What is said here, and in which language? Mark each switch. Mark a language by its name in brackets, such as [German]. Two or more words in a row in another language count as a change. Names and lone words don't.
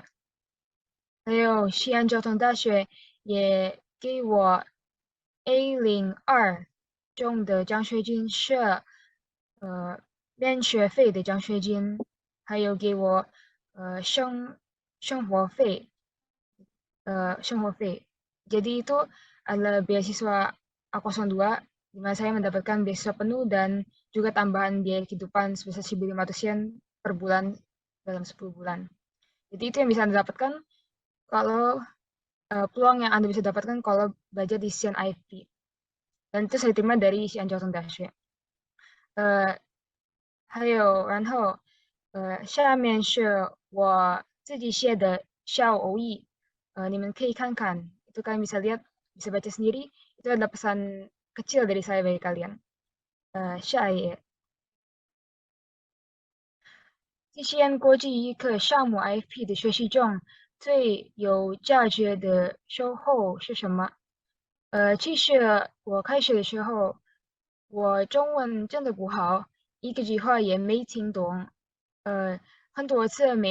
[Chinese] 还有西安交通大学也给我 A02中的奖学金是免学费的奖学金，还有给我生活费 [Indonesian] Jadi itu adalah beasiswa A02 di mana saya mendapatkan beasiswa penuh dan juga tambahan biaya kehidupan sebesar 1.500 yen per bulan dalam 10 bulan. Jadi itu yang bisa Anda dapatkan kalau peluang yang Anda bisa dapatkan kalau belajar di CCN IFP. Dan itu saya terima dari CCN Jawa Tengah Dash. [Chinese] 还有，然后下面是我自己写的小偶语，你们可以看看， [Indonesian] itu kalian bisa lihat, bisa baca sendiri. Itu adalah pesan kecil dari saya bagi kalian. [Chinese] 下一页。CCN 国际语课项目 IFP 的学习中，最有价值的收获是什么？其实我开始的时候，我中文真的不好，一个句话也没听懂，很多次没